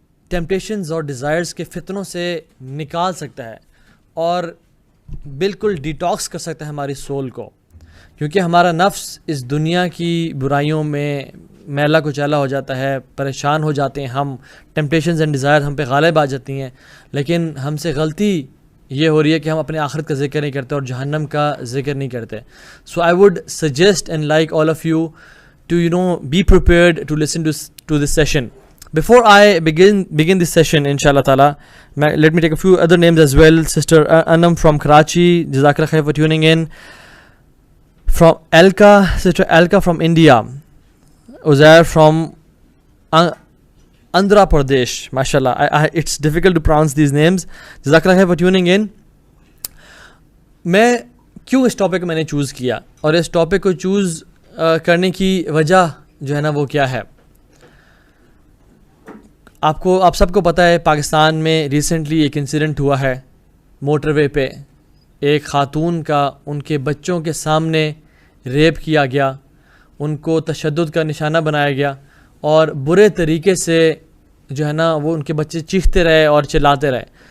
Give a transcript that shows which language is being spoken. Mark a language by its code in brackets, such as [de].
[ur] Temptations اور desires کے فتنوں سے نکال سکتا ہے اور بالکل ڈیٹاکس کر سکتا ہے ہماری سول کو, کیونکہ ہمارا نفس اس دنیا کی برائیوں میں میلا کچیلا ہو جاتا ہے, پریشان ہو جاتے ہیں ہم, ٹیمپٹیشنز اینڈ ڈیزائر ہم پہ غالب آ جاتی ہیں, لیکن ہم سے غلطی یہ ہو رہی ہے کہ ہم اپنے آخرت کا ذکر نہیں کرتے اور جہنم کا ذکر نہیں کرتے. [en] So I would suggest and like all of you to be prepared to listen to this session. Before I begin this session, inshallah ta'ala, let me take a few other names as well. Sister Anam from Karachi, jazakallah khair for tuning in. From Sister Alka from India. Uzair from Andhra Pradesh, mashallah. It's difficult to pronounce these names. Jazakallah khair for tuning in. [ur] میں کیوں اس topic میں نے choose کیا اور اس topic کو choose کرنے کی وجہ جو ہے نا وہ کیا ہے. آپ سب کو پتہ ہے پاکستان میں ریسنٹلی ایک انسیڈنٹ ہوا ہے موٹر وے پہ, ایک خاتون کا ان کے بچوں کے سامنے ریپ کیا گیا, ان کو تشدد کا نشانہ بنایا گیا اور برے طریقے سے جو ہے نا وہ ان کے بچے چیختے رہے اور چلاتے رہے.